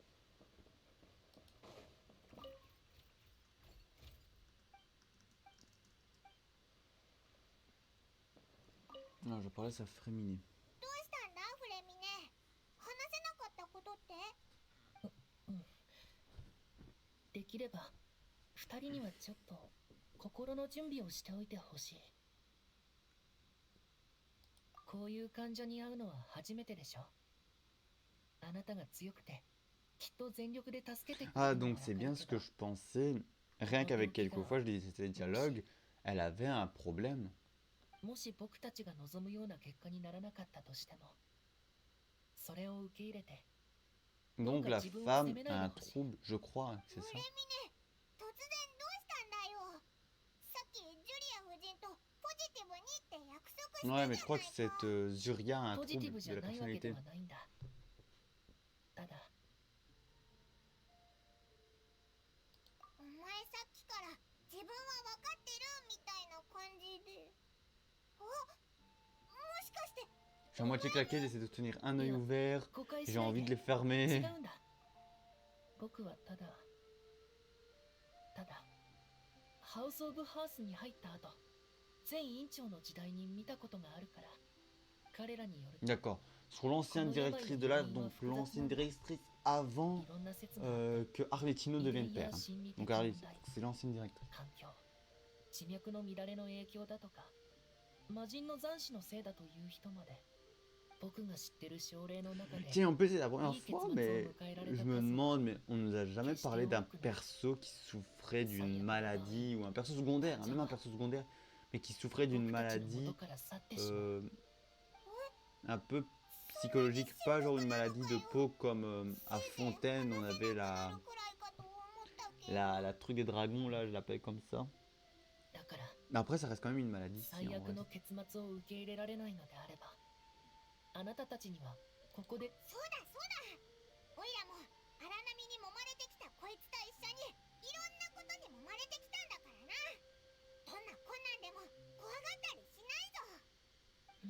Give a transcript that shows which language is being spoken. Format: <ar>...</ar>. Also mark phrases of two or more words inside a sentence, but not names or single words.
<fr>Non, je parlais, ça fréminait.</fr> <ja>どうしたんだフレミネ。話せなかったことって？できれば、二人にはちょっと心の準備をしておいてほしい。こういう患者に会うのは初めてでしょ。あなたが強くて、きっと全力で助けてくれ</ja> <fr>Ah,</fr> <ja>るのは</ja> <fr>donc</fr> <ja>わか</ja> <fr>c'est</fr> <ja>る</ja> <fr>bien</fr> <ja>け</ja> <fr>ce</fr> <ja>ど</ja> <fr>que je pensais. Rien qu'avec quelques fois, je lisais ces dialogues, elle avait un problème.</fr> <ja>もし僕たちが望むような結果にならなかったとしても、それを受け入れて、</ja> <fr>Donc la femme a un trouble, je crois que c'est</fr> <ja>フ</ja> <fr>ça.</fr> <ja>レミネ、突然どうしたんだよ。さっきジュリア夫人とポジティブにって約束してたじゃ</ja> <fr>Ouais,</fr> <ja>ない</ja> <fr>mais je crois que</fr> <ja>か。</ja> <fr>cette Zuria a un</fr> <ja>ポジティ</ja> <fr>trouble</fr> <ja>ブじ</ja> <fr>de</fr> <ja>ゃ</ja> <fr>la</fr> <ja>ないわけで</ja> <fr>personnalité.</fr> <ja>はないんだ。ただ、お前さっきから自分は分かってるみたいな感じで。あ、もしかして。</ja> <fr>Je suis à moitié claqué, j'essaie de tenir un œil ouvert,</fr> <ja>誤解し</ja> <fr>j'ai</fr> <ja>ない</ja> <fr>envie de</fr> <ja>で。</ja> <fr>les</fr> <ja>違</ja> <fr>fermer.</fr> <ja>うんだ。僕はただハウス・オブ・ハースに入った後、前院長の時代に見たことがあるから、彼らによると</ja> <fr>D'accord. Sur l'ancienne directrice de là, donc l'ancienne directrice avant</fr> <ja>いろんな説があって</ja> <fr>que Arletino</fr> <ja>遺</ja> <fr>devienne</fr> <ja>伝や</ja> <fr>père.</fr> <ja>心理的</ja> <fr>Donc</fr> <ja>問</ja> <fr>Arletino,</fr> <ja>題、</ja> <fr>c'est l'ancienne directrice.</fr> <ja>環境、地脈の乱れの影響だとか、魔人の残滓のせいだという人まで、僕が知ってる症例の中で</ja> <fr>Tiens, en plus c'est la première fois, mais je me demande, mais on nous a jamais parlé d'un perso qui souffrait d'une maladie ou un perso secondaire, hein, même un perso secondaire, mais qui souffrait d'une</fr> <ja>僕たちの</ja> <fr>maladie</fr> <ja>元から去ってしまう。</ja> <fr>un peu psychologique, pas genre une maladie de peau comme à Fontaine, on avait</fr> <ja>くらいかと思ったけど。</ja> <fr>la truc des dragons, là, je l'appelle comme ça.</fr> <ja>だから</ja> <fr>Mais après, ça reste quand même une maladie. Si,</fr> <ja>最</ja> <fr>en</fr> <ja>悪</ja> <fr>vrai.</fr> <ja>の結末を受け入れられないのであれば、あなたたちにはここでそうだそうだ。おいらも荒波に揉まれてきたこいつと一緒にいろんなことに揉まれてきたんだからな。どんな困難でも怖がったりしないぞ。</ja>